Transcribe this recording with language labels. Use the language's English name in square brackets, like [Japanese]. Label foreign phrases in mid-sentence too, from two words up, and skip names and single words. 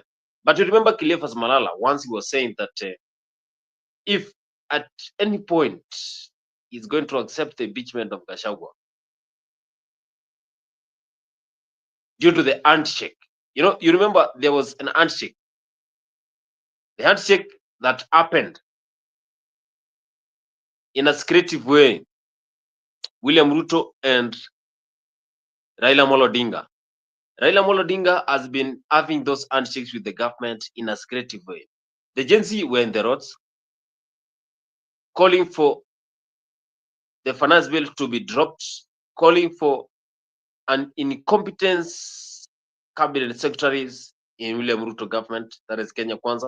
[English] But you remember Cleophas Malala, once he was saying that if at any point he's going to accept the impeachment of Gachagua due to the handshake. You remember there was an handshake. The handshake that happened in a secretive way. William Ruto and Raila Amolo Odinga. Raila Amolo Odinga has been having those handshakes with the government in a secretive way. The Gen Z were in the roads calling for the finance bill to be dropped, calling for an incompetence cabinet secretaries in William Ruto government, that is Kenya Kwanza.